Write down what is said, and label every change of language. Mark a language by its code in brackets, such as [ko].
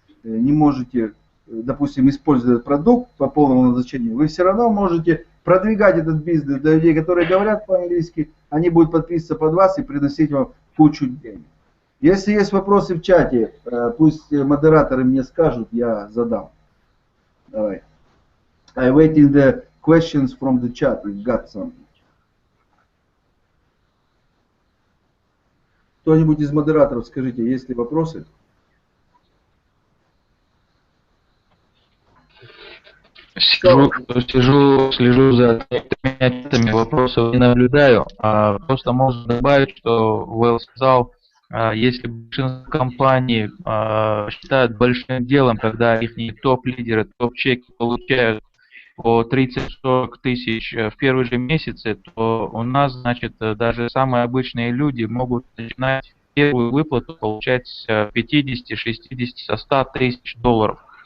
[ru] не можете, допустим, использовать этот продукт по полному назначению, вы все равно можете продвигать этот бизнес для людей, которые говорят по-английски, они будут подписываться под вас и приносить вам кучу денег. Если есть вопросы в чате, пусть модераторы мне скажут, я задам. Давай. [en] I waiting the questions from the chat. We've got some. [ru] Кто-нибудь из модераторов, скажите, есть ли вопросы? Слежу за ответами, вопросов не наблюдаю. Просто можно добавить, что Вэл сказал, если большинство компаний считают большим делом, когда их топ-лидеры, топ-чеки получают по 30-40 тысяч в первые же месяцы, то у нас, значит, даже самые обычные люди могут начинать первую выплату получать с 50, 60, со 100 тысяч долларов.